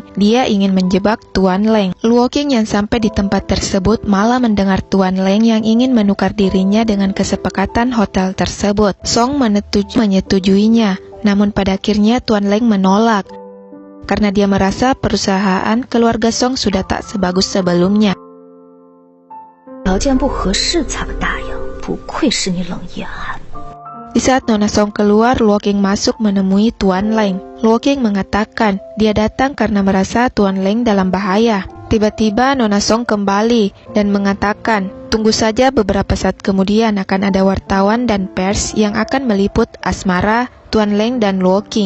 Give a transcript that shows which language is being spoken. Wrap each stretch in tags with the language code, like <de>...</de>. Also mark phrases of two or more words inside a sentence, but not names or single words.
<id>Dia ingin menjebak Tuan Leng. Luo King yang sampai di tempat tersebut malah mendengar Tuan Leng yang ingin menukar dirinya dengan kesepakatan hotel tersebut. Song menyetujuinya, namun pada akhirnya Tuan Leng menolak karena dia merasa perusahaan keluarga Song sudah tak sebagus sebelumnya.</id> <zh>条件不合适才不答应，不愧是你冷夜寒。</zh> <id>Di saat Nona Song keluar, Luo King masuk menemui Tuan Leng. Luo King mengatakan dia datang karena merasa Tuan Leng dalam bahaya. Tiba-tiba Nona Song kembali dan mengatakan, tunggu saja, beberapa saat kemudian akan ada wartawan dan pers yang akan meliput asmara Tuan Leng dan Luo King.</id>